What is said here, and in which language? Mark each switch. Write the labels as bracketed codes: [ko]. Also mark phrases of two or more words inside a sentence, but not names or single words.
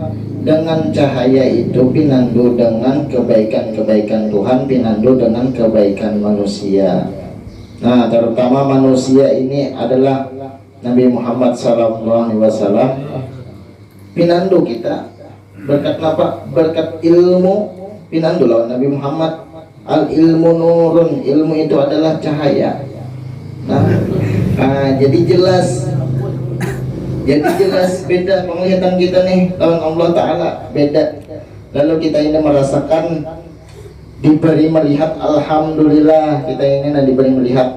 [bjn] Dengan cahaya itu pinandu dengan kebaikan-kebaikan Tuhan, pinandu dengan kebaikan manusia. Nah, terutama manusia ini adalah Nabi Muhammad SAW. Pinandu kita berkat apa? Berkat ilmu pinandu lawan Nabi Muhammad. [ar] Al ilmu nurun, ilmu itu adalah cahaya. [bjn] Nah, jadi jelas beda penglihatan kita nih lawan Allah Ta'ala, beda. Lalu kita ini merasakan diberi melihat, alhamdulillah kita ini diberi melihat.